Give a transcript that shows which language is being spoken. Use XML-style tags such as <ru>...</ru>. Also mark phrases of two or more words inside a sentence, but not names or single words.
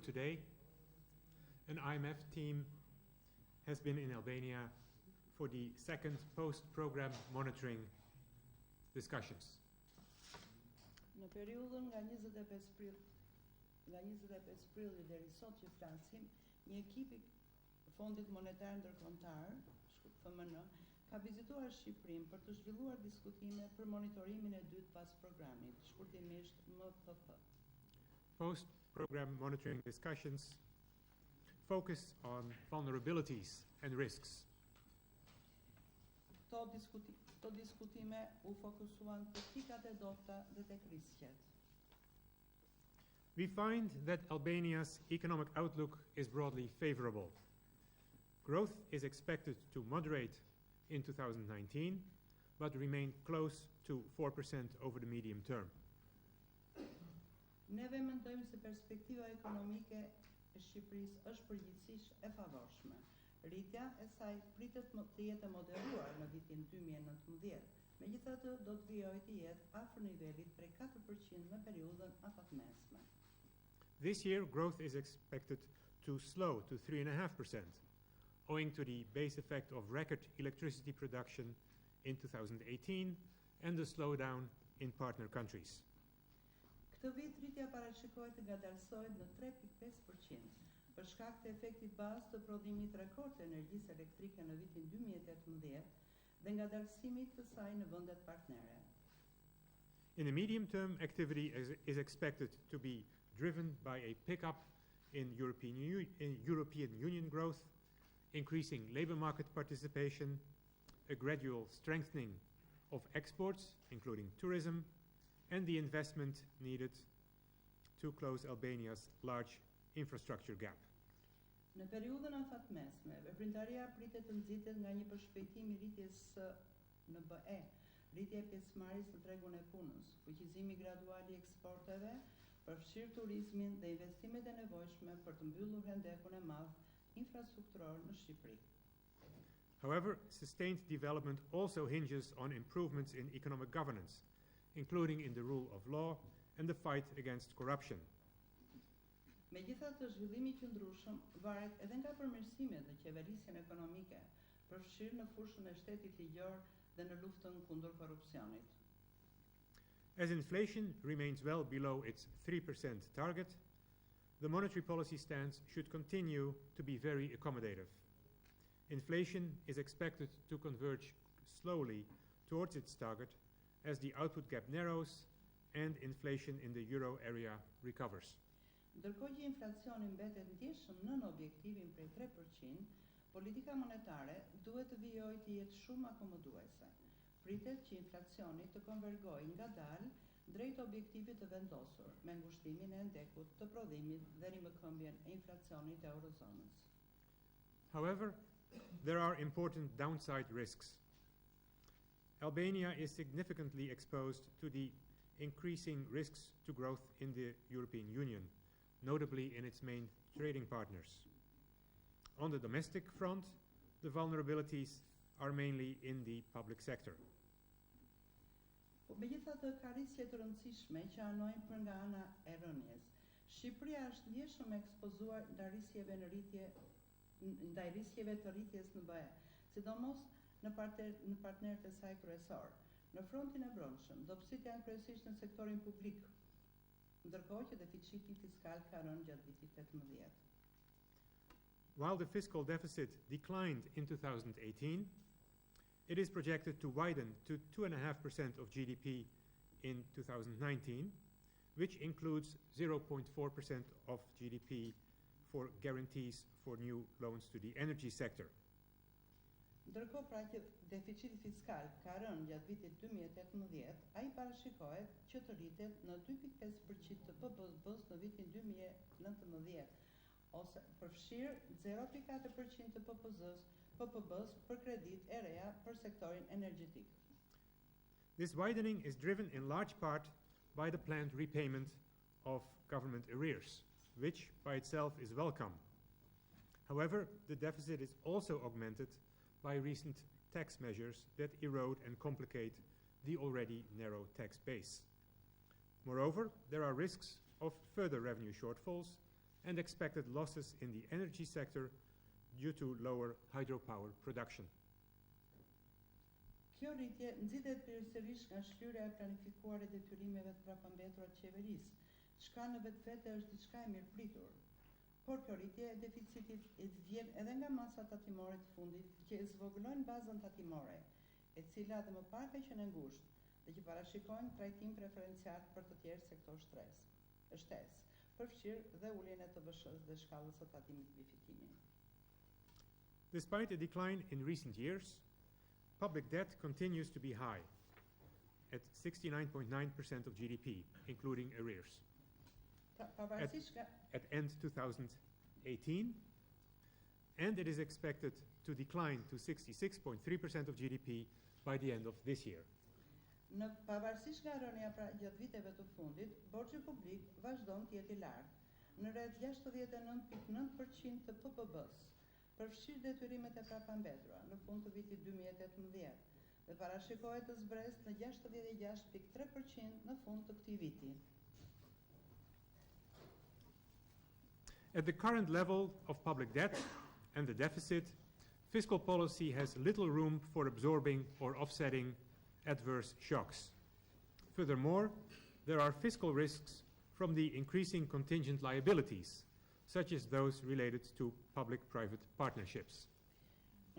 <en>today, an IMF team has been in Albania for the second post-program monitoring discussions.</en> <sq>Në periudhën nga 25 prilli deri sot që flasim, një ekip i Fondit Monetar Ndërkombëtar, FMN, ka vizituar Shqipërinë për të zhvilluar diskutime për monitorimin e dytë pas programit, shkurtimisht MPP.</sq> <en>Post-program monitoring discussions focus on vulnerabilities and risks.</en> <sq>Këto diskutime u fokusuan te pikat e dobëta dhe tek risqet.</sq> <en>We find that Albania's economic outlook is broadly favorable. Growth is expected to moderate in 2019, but remain close to 4% over the medium term.</en> <sq>Neve mendojmë se perspektiva ekonomike e Shqipërisë është përgjithsisht e favorshme. Rritja e saj pritet të jetë moderuar në vitin 2019, megjithatë do të vijojë të jetë afër nivelit prej 4% në periudhën afatmesme.</sq> <en>This year, growth is expected to slow to 3.5%, owing to the base effect of record electricity production in 2018 and the slowdown in partner countries.</en> <sq>Këtë vit rritja parashikohet të ngadalësohet në 3.5%, për shkak të efektit bazë të prodhimit rekord të energjisë elektrike në vitin 2018 dhe ngadalësimit të saj në vendet partnere.</sq> <en>In the medium term, activity is expected to be driven by a pickup in European Union growth, increasing labor market participation, a gradual strengthening of exports, including tourism, and the investment needed to close Albania's large infrastructure gap.</en> <sq>Në periudhën afatmesme, veprimtaria pritet të nxitet nga një përshpejtim I rritjes së NBE, rritja e pjesëmarrjes në tregun e punës, fuqizimi gradual I eksporteve, përfshirë turizmin dhe investimet e nevojshme për të mbyllur hendekun e madh infrastrukturor në Shqipëri.</sq> <en>However, sustained development also hinges on improvements in economic governance, including in the rule of law and the fight against corruption.</en> <sq>Megjithatë, zhvillimi I qëndrueshëm varet edhe nga përmirësimet në qeverisjen ekonomike, përfshirë në fushën e shtetit ligjor dhe në luftën kundër korrupsionit.</sq> <en>As inflation remains well below its 3% target, the monetary policy stance should continue to be very accommodative. Inflation is expected to converge slowly towards its target as the output gap narrows and inflation in the euro area recovers.</en> <sq>Ndërkohë që inflacioni mbetet ndjeshëm nën objektivin prej 3%, politika monetare duhet të vijojë të jetë shumë akomoduese. Pritet që inflacioni të konvergojë ngadalë drejt objektivit të vendosur, me ngushtimin e ndekut të prodhimit dhe rimëkëmbjen e inflacionit të eurozonës.</sq> <en>However, there are important downside risks. Albania is significantly exposed to the increasing risks to growth in the European Union, notably in its main trading partners. On the domestic front, the vulnerabilities are mainly in the public sector.</en> <sq>Megjithatë, ka riske të rëndësishme që anojnë për nga ana e rënies. Shqipëria është ndjeshëm ekspozuar ndaj riskjeve të rritjes në BE, sidomos në partnerët e saj kryesor. Në frontin e brendshëm, dobësitë janë kryesisht në sektorin publik, ndërkohë që deficiti fiskal ka rënë gjatë vitit 18.</sq> <en>While the fiscal deficit declined in 2018, it is projected to widen to 2.5% of GDP in 2019, which includes 0.4% of GDP for guarantees for new loans to the energy sector.</en> <sq>Ndërkohë pra që deficiti fiskal ka rënë gjatë vitit 2018, ai parashikohet që të rritet në 2.5% të PPB-s në vitin 2019, ose përfshirë 0.4% të PPB-s për kredit e reja për sektorin energjetik.</sq> <en>This widening is driven in large part by the planned repayment of government arrears, which by itself is welcome. However, the deficit is also augmented by recent tax measures that erode and complicate the already narrow tax base. Moreover, there are risks of further revenue shortfalls and expected losses in the energy sector due to lower hydropower production.</en> <sq>Kjo rritje nxitet përgjithsisht nga shlyerja e planifikuar e detyrimeve të prapambetura të qeverisë, çka në vetvete është diçka e mirëpritur. Por kjo rritje e deficitit vjen edhe nga masa tatimore të fundit që e zvogëlojnë bazën tatimore, e cila dhe më parë ka qenë ngushtë dhe që parashikojnë trajtim preferencial për të tjerë sektor shtesë, përfshirë dhe uljen e TVSH-s dhe shkallës së tatimit mbi fitimin.</sq> <en>Despite a decline in recent years, public debt continues to be high, at 69.9% of GDP, including arrears. At end 2018, and it is expected to decline to 66.3% of GDP by the end of this year.</en> <sq>Në pavarësisht nga rënja pra gjatë viteve të fundit, borxhi publik vazhdon të jetë I lartë, në rreth 69.9% të PPB-s, përfshirë detyrimet e prapambetura në fund të vitit 2018 dhe parashikohet të zbresë në 66.3% në fund të këtij viti.</sq> <en>At the current level of public debt and the deficit, fiscal policy has little room for absorbing or offsetting adverse shocks. Furthermore, there are fiscal risks from the increasing contingent liabilities, such as those related to public-private partnerships.</en>